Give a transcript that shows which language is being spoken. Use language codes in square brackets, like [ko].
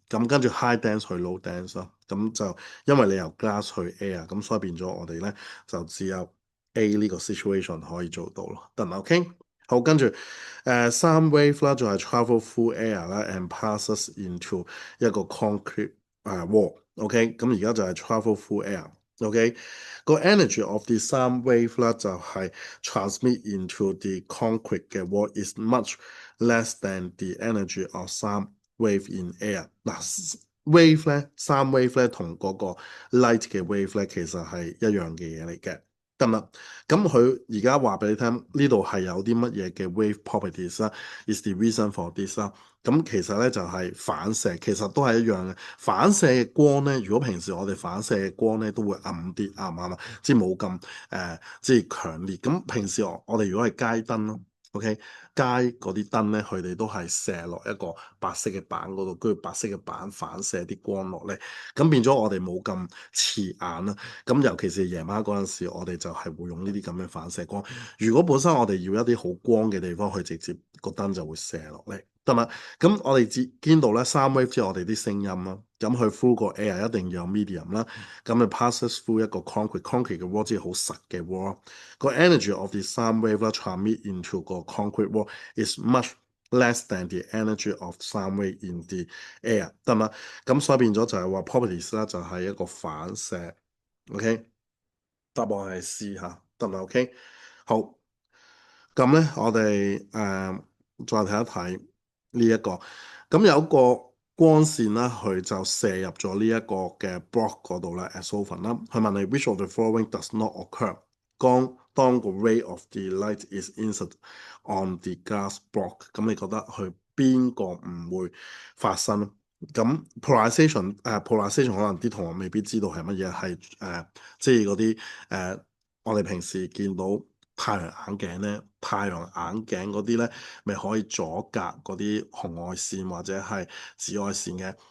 [zh] 咁跟住 high dense 去 low dense 咯，咁就因為你由 glass 去 air，咁所以變咗我哋咧就只有 A 呢個 situation 可以做到咯，得唔得？OK，好，跟住sound wave 啦，就係 [en] travel through air [zh] 啦， [en] and passes into [zh] 一個 concrete wall。OK，咁而家就係 [en] travel through air。 OK，個 energy of the sound wave [zh] 咧就係 [en] transmit into the concrete 嘅 wall is much less than the energy of sound wave in air。 [zh] 嗱，wave 咧，sound wave 咧同嗰個 light 嘅 wave 咧其實係一樣嘅嘢嚟嘅。得唔得？咁佢而家話俾你聽，呢度係有啲乜嘢嘅 wave properties 啦， [en] is the reason for this [zh] 啦。咁其實咧就係反射，其實都係一樣嘅。反射嘅光咧，如果平時我哋反射嘅光咧都會暗啲，啱唔啱啊？即係冇咁即係強烈。咁平時我哋如果係街燈咯，OK，街嗰啲燈咧，佢哋都係射落一個白色嘅板嗰度，跟住白色嘅板反射啲光落嚟，咁變咗我哋冇咁刺眼啦。咁尤其是夜晚嗰陣時，我哋就係會用呢啲咁嘅反射光。如果本身我哋要一啲好光嘅地方，佢直接個燈就會射落嚟。得嘛？咁我哋見到咧，sound wave 即係我哋啲聲音啦。咁佢 through 個 air 一定要有 medium 啦。咁就 passes through 一個 concrete 嘅 wall，即係好實嘅 wall。 [en] 個 energy of the sound wave 啦， [zh] transmit into 個 [en] concrete wall is much less than the energy of sound wave in the air，得嘛？ [zh] 咁所以變咗就係話 properties 啦，就係一個反射。 OK，答案係 C 嚇，得唔得？OK，好。咁咧，我哋再睇一睇呢一個，咁有一個光線啦，佢就射入咗呢一個嘅 block 嗰度咧，as often 啦。佢問你 [en] which of the following does not occur？ 當個 ray of the light is incident on the glass block， [zh] 咁你覺得佢邊個唔會發生？咁 polarization 可能啲同學未必知道係乜嘢，係即係嗰啲我哋平時見到太陽眼鏡咧，太陽眼鏡嗰啲咧，咪可以阻隔嗰啲紅外線或者係紫外線嘅。